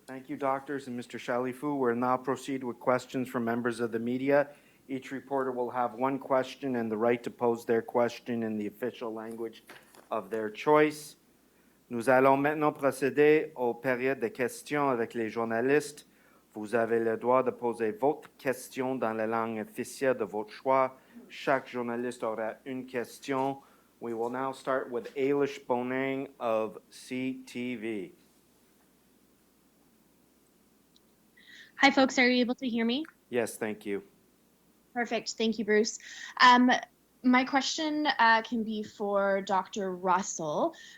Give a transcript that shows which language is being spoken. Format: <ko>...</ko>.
<en>Thank you, doctors, and Mr. Chalifoux. We'll now proceed with questions from members of the media. Each reporter will have 1 question and the right to pose their question in the official language of their choice.</en> <fr>Nous allons maintenant procéder aux périodes de questions avec les journalistes. Vous avez le droit de poser votre question dans la langue officielle de votre choix. Chaque journaliste aura une question.</fr> <en>We will now start with Ailish Bonang of CTV. Hi, folks. Are you able to hear me? Yes, thank you. Perfect. Thank you, Bruce. My question can be for Dr. Russell.</en>